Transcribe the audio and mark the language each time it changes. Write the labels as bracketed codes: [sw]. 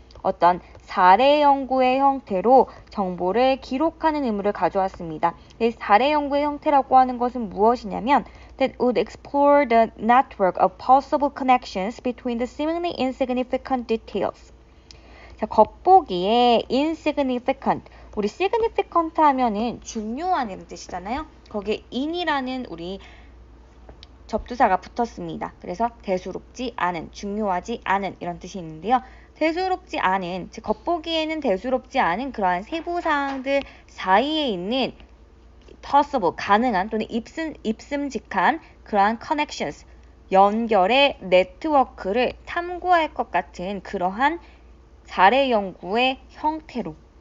[ko] 어떤 사례 연구의 형태로 정보를 기록하는 의무를 가져왔습니다. 이 사례 연구의 형태라고 하는 것은 무엇이냐면 [en] that would explore the network of possible connections between the seemingly insignificant details. [ko] 자, 겉보기에 insignificant. 우리 significant 하면은 중요한 이런 뜻이잖아요. 거기에 in이라는 우리 접두사가 붙었습니다. 그래서 대수롭지 않은, 중요하지 않은 이런 뜻이 있는데요. 대수롭지 않은, 즉 겉보기에는 대수롭지 않은 그러한 세부사항들 사이에 있는 possible, 가능한 또는 입슴직한 그러한 connections, 연결의 네트워크를 탐구할 것 같은 그러한 사례 연구의 형태로.